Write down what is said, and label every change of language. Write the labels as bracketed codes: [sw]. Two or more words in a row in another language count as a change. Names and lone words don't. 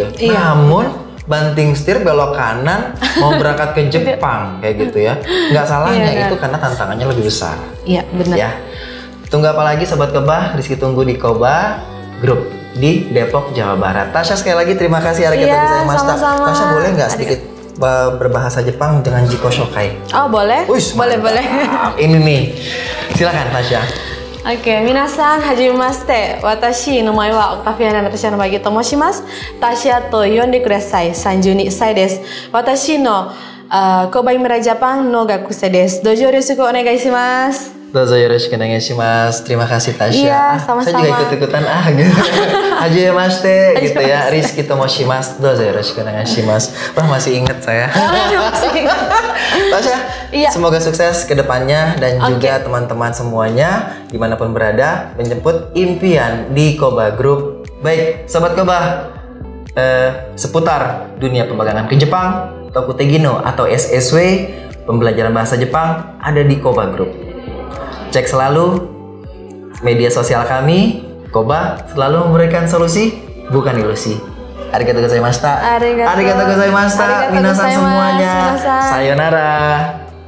[id] Namun banting setir belok kanan mau berangkat ke Jepang kayak gitu ya, nggak salahnya itu karena tantangannya lebih besar. Iya benar. Ya, tunggu apa lagi sobat Koba? Rizky tunggu di Koba Group di Depok, Jawa Barat. Tasya sekali lagi terima kasih [ja] ありがとうございます. [id] Tasya boleh nggak sedikit berbahasa Jepang dengan [ja] 自己紹介? [id] Oh boleh. Boleh. Ini nih, silakan Tasya. Oke, [ja] 皆さん初めまして. Watashi no mae wa Octaviana Natasha Namagi to moshimasu. Tasyaと呼んでください. 32 歳です。私の Koba Imira Jepang の学生です. どうぞよろしくお願いします. どうぞよろしくお願いします. [id] Terima kasih Tasya. Iya, sama-sama. Saya juga ikut-ikutan gitu. [ja] 初めまして [id] gitu ya. [ja] Rizky Tomoshimasu. どうぞよろしくお願いします. [id] Wah, masih ingat saya. Tasya, Iya. semoga sukses ke depannya dan juga teman-teman semuanya dimanapun berada menjemput impian di Koba Group. Baik, Sobat Koba, seputar dunia pemagangan ke Jepang, Tokutegino atau SSW, pembelajaran bahasa Jepang ada di Koba Group. Cek selalu media sosial kami. Koba selalu memberikan solusi, bukan ilusi. [ja] ありがとうございました. ありがとうありがとうございました. ありがとう皆さんございます. [id] semuanya. [ja] 皆さん. さようなら.